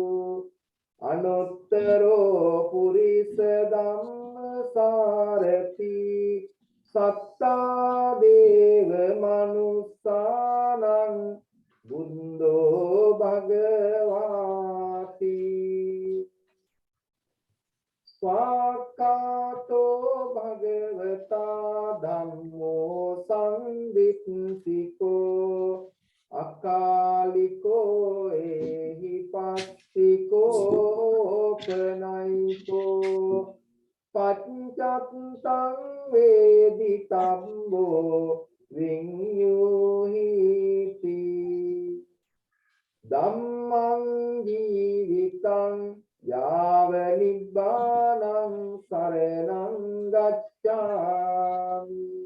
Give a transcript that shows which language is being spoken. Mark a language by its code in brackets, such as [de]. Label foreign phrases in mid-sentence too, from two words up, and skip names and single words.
[pi] අනුත්තරෝ පුරිස ධම්ම සාරති සත්තා දේව මනුස්සානං බුද්ධෝ භගවාති ස්වාක්ඛාතෝ භගවතා ධම්මෝ සංවිත්තිකෝ අකාලිකෝ එහි පස්සිකෝ පනයිකෝ පච්චත්තං වේදිතම්බෝ විඤ්ඤුහිති ධම්මං ජීවිතං යාව නිබ්බානං සරණං ගච්ඡාමි